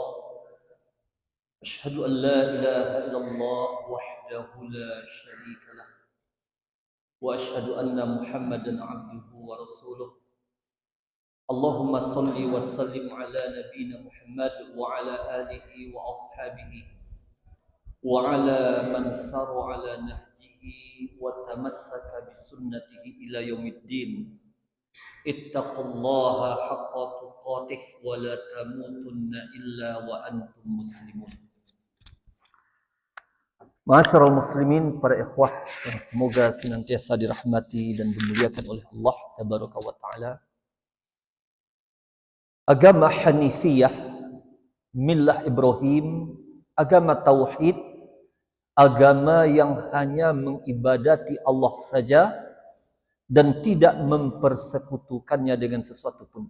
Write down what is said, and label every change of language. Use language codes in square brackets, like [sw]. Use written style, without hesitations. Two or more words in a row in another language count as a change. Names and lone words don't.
[ar] أشهد أن لا إله إلا الله وحده لا شريك له وأشهد أن محمدا عبده ورسوله. اللهم صل وسلم على نبينا محمد وعلى آله وأصحابه وعلى من سار على نهجه وتمسك بسنته إلى يوم الدين. اتقوا الله حق تقاته ولا تموتن إلا وأنتم مسلمون. معاشر المسلمين, [id] para ikhwah yang semoga senantiasa dirahmati dan dimuliakan oleh Allah [ar] تبارك وتعالى. [id] Agama Hanifiyah, millah Ibrahim, agama tauhid, agama yang hanya mengibadati Allah saja dan tidak mempersekutukannya dengan sesuatu pun.